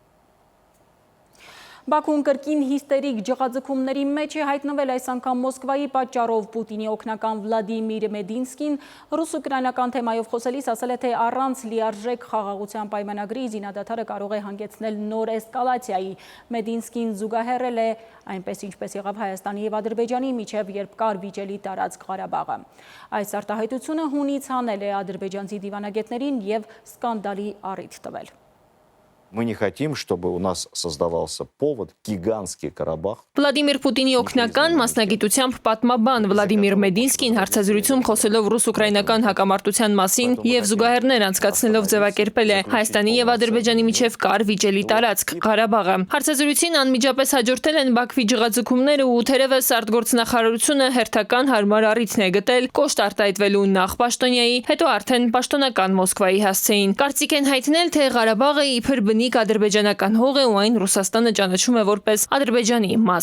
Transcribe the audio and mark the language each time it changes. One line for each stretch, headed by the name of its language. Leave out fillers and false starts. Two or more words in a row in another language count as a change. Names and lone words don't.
Armenian: Բաքուն կրկին հիստերիկ ջղաձգումների մեջ է հայտնվել այս անգամ Մոսկվայի պատճառով Պուտինի օգնական Վլադիմիր Մեդինսկին ռուս-ուկրաինական թեմայով խոսելիս ասել է, թե առանց լիարժեք խաղաղության պայմանագրի զինադադարը կարող է հանգեցնել նոր էսկալացիայի։ Մեդինսկին զուգահեռել է այնպես ինչպես եղավ Հայաստանի եւ Ադրբեջանի միջև, երբ կար վիճելի տարածք Ղարաբաղը։ Այս արտահայտությունը հունից հանել է ադրբեջանցի դիվանագետներին եւ սկանդալի առիթ տվել։
Russian: Мы не хотим, чтобы у нас создавался повод, гигантский Карабах.
Armenian: Վլադիմիր Պուտինի օգնական մասնագիտությամբ պատմաբան Վլադիմիր Մեդինսկին հարցազրույցում խոսելով ռուս-ուկրաինական հակամարտության մասին եւ զուգահեռներ անցկացնելով ձևակերպել է Հայաստանի եւ Ադրբեջանի միջև կար վիճելի տարածք Ղարաբաղը։ Հարցազրույցին անմիջապես հաջորդել են Բաքվի ջղաձգումները ու թերևս արտգործնախարարությունը հերթական հարմար առիթն է գտել կոշտ արտահայտվելու նախ պաշտոնյայի, հետո արդեն պաշտոնական Մոսկվայի հասցեին։ Կարծիք են հայտնել, թե Ղարաբաղը իբր ադրբեջանական հող է ու այն Ռուսաստանը ճանաչում է որպես Ադրբեջանի մաս։